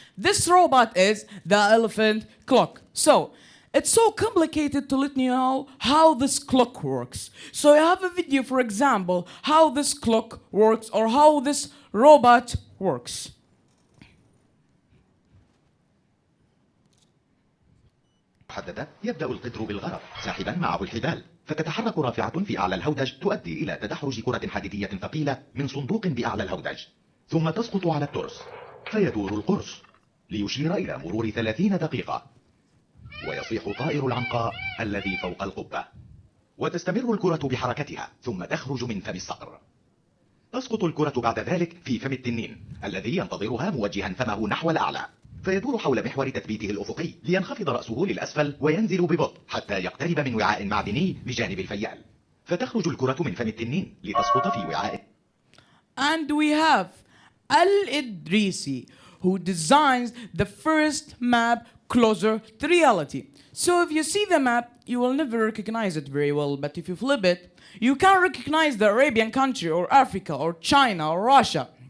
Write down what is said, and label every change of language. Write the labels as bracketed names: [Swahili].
[English] This robot is the elephant clock. So, it's so complicated to let you know how this clock works. So I have a video, for example, how this clock works or how this robot works. [Arabic] محددة يبدأ القطر بالغرق ساحبا معه الحبال فتتحرك رافعة في أعلى الهودج تؤدي إلى تدحرج كرة حديدية ثقيلة من صندوق بأعلى الهودج ثم تسقط على الترس فيدور القرص ليشير إلى مرور 30 دقيقة ويصيح طائر العنقاء الذي فوق القبة وتستمر الكرة بحركتها ثم تخرج من فم الصقر تسقط الكرة بعد ذلك في فم التنين الذي ينتظرها موجها فمه نحو الأعلى فيدور حول محور تثبيته الأفقي لينخفض رأسه للأسفل وينزل ببطء حتى يقترب من وعاء معدني بجانب الفيال فتخرج الكرة من فم التنين لتسقط في وعاء. [English] And we have ELDJ, who designs the first map closer to reality. So if you see the map, you will never recognize it very well, but if you flip it, you can recognize the Arabian country or Africa or China or Russia.